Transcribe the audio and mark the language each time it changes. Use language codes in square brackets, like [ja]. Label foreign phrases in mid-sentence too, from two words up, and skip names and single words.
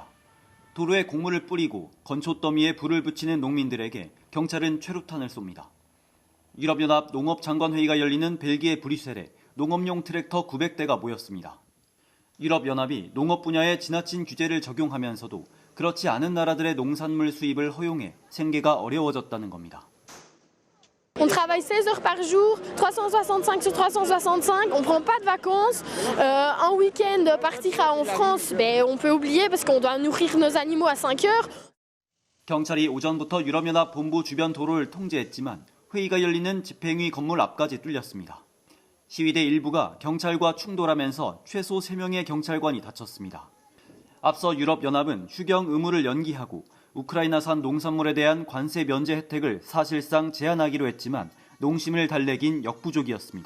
[ko] 도로에 곡물을 뿌리고 건초 더미에 불을 붙이는 농민들에게 경찰은 최루탄을 쏩니다. 유럽연합 농업장관회의가 열리는 벨기에 브뤼셀에 농업용 트랙터 900대가 모였습니다. 유럽연합이 농업 분야에 지나친 규제를 적용하면서도 그렇지 않은 나라들의 농산물 수입을 허용해 생계가 어려워졌다는 겁니다. [fr] On travaille 16 heures par jour, 365 sur 365, on prend pas de vacances. Un week-end partir en France, on peut oublier parce qu'on doit nourrir nos animaux à 5 heures. [ko] 경찰이 오전부터 유럽연합 본부 주변 도로를 통제했지만 회의가 열리는 집행위 건물 앞까지 뚫렸습니다. 시위대 일부가 경찰과 충돌하면서 최소 3명의 경찰관이 다쳤습니다. 앞서 유럽연합은 휴경 의무를 연기하고 우크라이나산 농산물에 대한 관세 면제 혜택을 사실상 제한하기로 했지만 농심을 달래긴 역부족이었습니다.